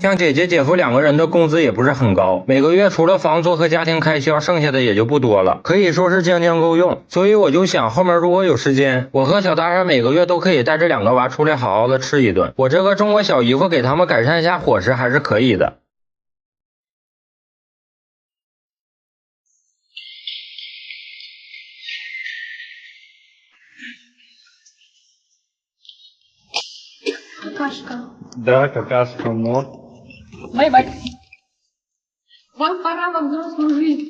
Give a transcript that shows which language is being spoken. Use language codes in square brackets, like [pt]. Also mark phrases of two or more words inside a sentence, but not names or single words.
[zh] 像姐姐姐夫两个人的工资也不是很高，每个月除了房租和家庭开销，剩下的也就不多了，可以说是将将够用。所以我就想，后面如果有时间，我和小大人每个月都可以带这两个娃出来好好的吃一顿。我这个中国小姨夫给他们改善一下伙食还是可以的。 [ru] Да, какашка, но. Бай-бай. Вам пора во взрослую жизнь.